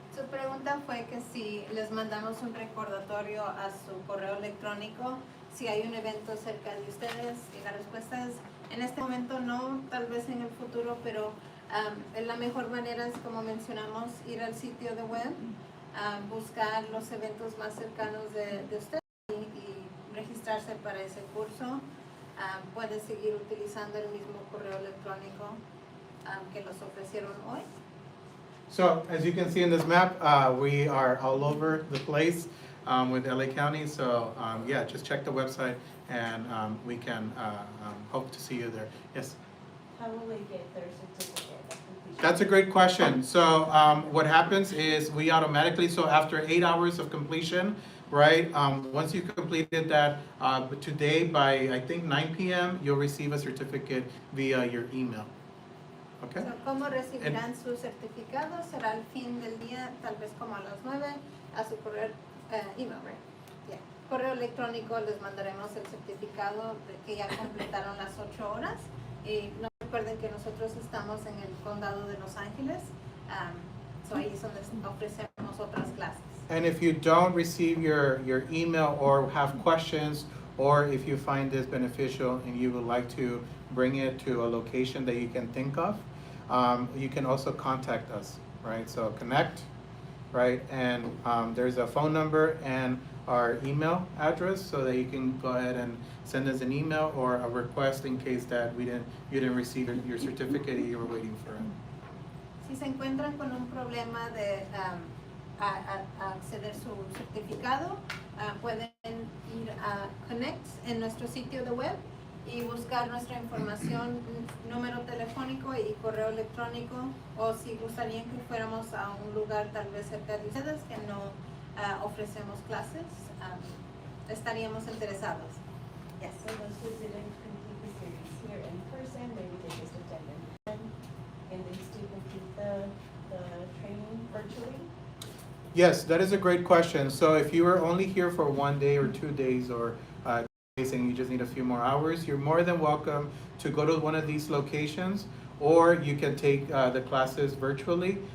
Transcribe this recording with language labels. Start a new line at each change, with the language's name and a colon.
Spanish: Su pregunta fue que si les mandamos un recordatorio a su correo electrónico si hay un evento cerca de ustedes y la respuesta es en este momento no, tal vez en el futuro, pero la mejor manera es, como mencionamos, ir al sitio de web, buscar los eventos más cercanos de ustedes y registrarse para ese curso. Puede seguir utilizando el mismo correo electrónico que los ofrecieron hoy.
English: So as you can see in this map, we are all over the place with LA County. So yeah, just check the website and we can hope to see you there. Yes. How will they get their certificate of completion? That's a great question. So what happens is we automatically, so after 8 hours of completion, right, once you've completed that today by I think 9 p.m., you'll receive a certificate via your email. Okay?
Spanish: So, ¿cómo recibirán su certificado? Será al fin del día, tal vez como a las 9, a su correo, email,
English: right? Yeah.
Spanish: Correo electrónico les mandaremos el certificado de que ya completaron las 8 horas. Y no recuerden que nosotros estamos en el condado de Los Ángeles, so ahí es donde ofrecemos otras clases.
English: And if you don't receive your email or have questions, or if you find this beneficial and you would like to bring it to a location that you can think of, you can also contact us, right? So connect, right? And there's a phone number and our email address so that you can go ahead and send us an email or a request in case that you didn't receive your certificate and you were waiting for it.
Spanish: Si se encuentran con un problema de acceder su certificado, pueden ir a Connect en nuestro sitio de web y buscar nuestra información, número telefónico y correo electrónico, o si gustarían que fuéramos a un lugar tal vez cerca de ustedes que no ofrecemos clases, estaríamos interesados.
English: Yes. So those who didn't complete the series here in person, maybe they just attended and they still complete the training virtually? Yes, that is a great question. So if you were only here for 1 day or 2 days or days and you just need a few more hours, you're more than welcome to go to one of these locations, or you can take the classes virtually.